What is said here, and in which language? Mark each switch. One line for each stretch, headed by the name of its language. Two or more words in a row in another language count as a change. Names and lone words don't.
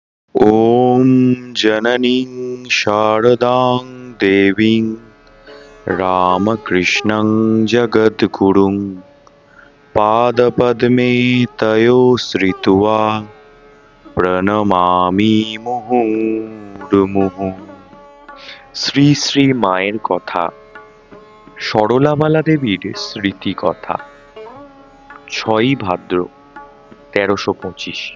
Sanskrit: ॐ जननीं शारदां देवीं रामकृष्णं जगद्गुरुं पादपद्मे तयो श्रित्वा প্রণমামি মুহুর্মুহু।
Bangla: শ্রী শ্রী মায়ের কথা, সরলাবালা দেবীর স্মৃতি কথা। 6ই ভাদ্র 1325।